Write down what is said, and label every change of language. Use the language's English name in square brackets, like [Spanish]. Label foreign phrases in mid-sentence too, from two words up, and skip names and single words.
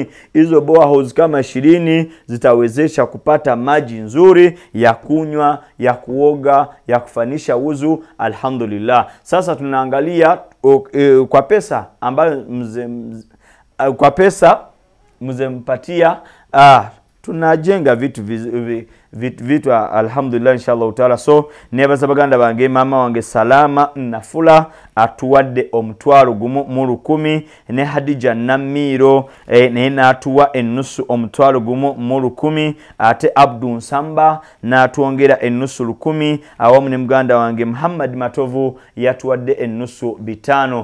[Swahili] Hizo boreholes kama 20 zitawezesha kupata maji nzuri ya kunywa, ya kuoga, ya kufanisha wuzu. Alhamdulillah. Sasa tunaangalia kwa pesa ambayo kwa pesa mzempatia tunajenga vitu vitu alhamdulillah [Arabic] inshallah taala. [Ganda] So nebaza baganda bange mama wange Salama Nafula atuwadde omutwalo gumu mu 1000 ne Hadija Namiro ne natuwa ennusu omutwalo gumu mu 1000 ate Abdu Nsamba natwongera ennusu 1000 awamu ne muganda wange Muhammad Matovu yatuwadde ennusu 5.